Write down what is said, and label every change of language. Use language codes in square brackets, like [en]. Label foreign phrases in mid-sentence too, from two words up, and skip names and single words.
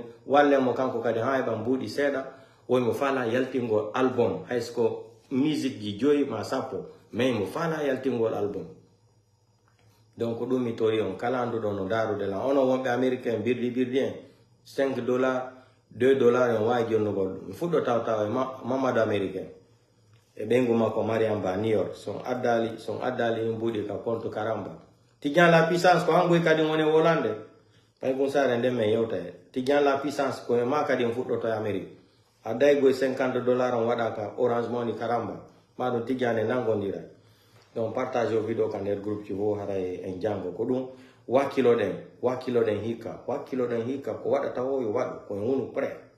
[ff] walle mo kanko kadi ha ban budi seda woy mo fala yaltingo album haysko music ji joyi ma sappo mais mo fala yaltingol album donc ɗum mi tori on kala anduɗo no darude la ono wonɓe américain birɗi en 5 dollars 2 dollars en wawi jonnugol ɗum mi fuɗɗo tawtaw e mamadou américain e ɓeygu makko mariam ba new york son addali min mbuɗi ka compte karamba tijan la puissance ko hangoy kadi woni wolande pay gon sare nden men yewta e tijan la puissance koye ma kadi en fuɗɗoto e amérique adday goye 50 dollars on waɗa ka orange money karamba maɗum tijane nangodira donc partage o vidéo ka nder groupe ci fo haray en jango ko ɗum wakkiloɗen hikka ko waɗata o yo waɗu koyen wonu prêt